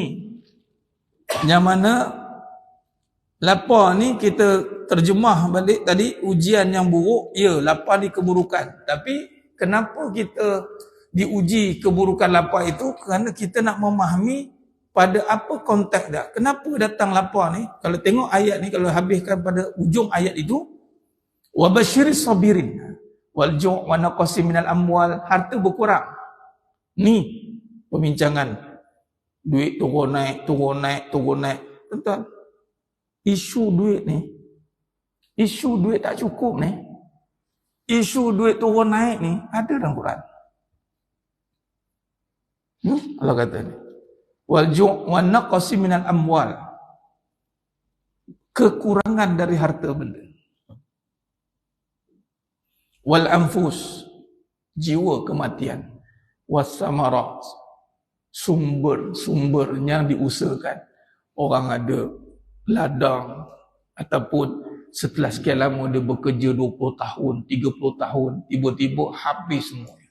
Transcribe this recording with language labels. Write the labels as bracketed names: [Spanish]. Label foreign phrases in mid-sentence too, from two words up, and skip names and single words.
[Malay] Yang mana lapar ni kita terjemah balik tadi, ujian yang buruk. Ya, lapar ni keburukan. Tapi kenapa kita diuji keburukan lapar itu? Kerana kita nak memahami pada apa konteks dia. Kenapa datang lapar ni? Kalau tengok ayat ni, kalau habiskan pada ujung ayat itu, [Arabic] وبشر الصابرين والجوع ونقص من الأموال, harta berkurang. [Malay] Ni perbincangan duit turun naik. Tuan-tuan, isu duit ni, isu duit tak cukup ni, isu duit turun naik ni ada dalam Quran. Allah kata ni, [Arabic] والجوع ونقص من الأموال, [Malay] kekurangan dari harta benda. [Arabic] والأنفس, [Malay] jiwa kematian. [Arabic] والثمرات, [Malay] sumber yang diusahakan. Orang ada ladang, ataupun setelah sekian lama dia bekerja 20 tahun, 30 tahun, tiba-tiba habis semua.